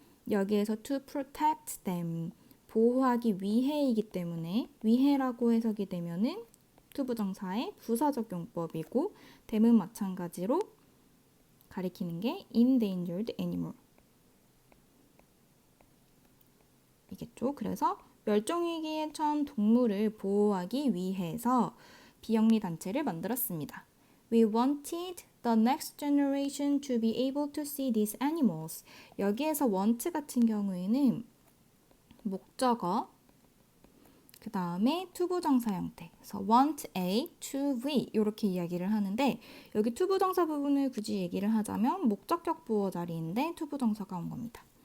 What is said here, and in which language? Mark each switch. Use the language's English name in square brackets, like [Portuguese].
[Korean] 여기에서 [English] to protect them [Korean] 보호하기 위해이기 때문에 위해라고 해석이 되면은 투부정사의 부사적 용법이고 them은 마찬가지로 가리키는 게 [English] endangered animal [Korean] 이겠죠. 그래서 멸종위기에 처한 동물을 보호하기 위해서 비영리 단체를 만들었습니다. [English] We wanted the next generation to be able to see these animals. [Korean] 여기에서 want 같은 경우에는 목적어 그 다음에 투부정사 형태 그래서 want A to be 이렇게 이야기를 하는데 여기 투부정사 부분을 굳이 얘기를 하자면 목적격 부호 자리인데 투부정사가 온 겁니다.